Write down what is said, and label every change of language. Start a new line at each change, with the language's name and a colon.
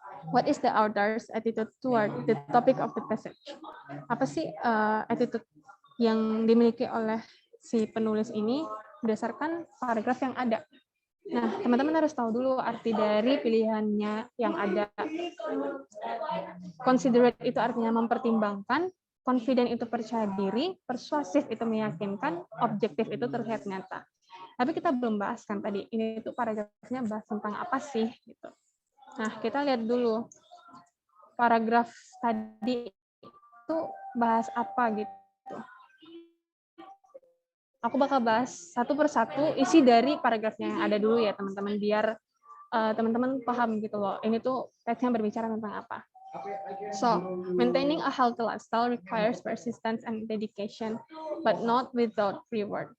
English: What is the author's attitude toward the topic of the passage?
Indonesian: Apa sih attitude yang dimiliki oleh si penulis ini berdasarkan paragraf yang ada? Nah, teman-teman harus tahu dulu arti dari pilihannya yang ada. Considerate itu artinya mempertimbangkan, confident itu percaya diri, persuasif itu meyakinkan, objektif itu terlihat nyata. Tapi kita belum bahas kan tadi, ini tuh paragrafnya bahas tentang apa sih gitu. Nah, kita lihat dulu paragraf tadi itu bahas apa gitu. Aku bakal bahas satu persatu isi dari paragrafnya yang ada dulu ya teman-teman, biar teman-teman paham gitu loh. Ini tuh teksnya berbicara tentang apa.
English: So, maintaining a healthy lifestyle requires persistence and dedication, but not without reward.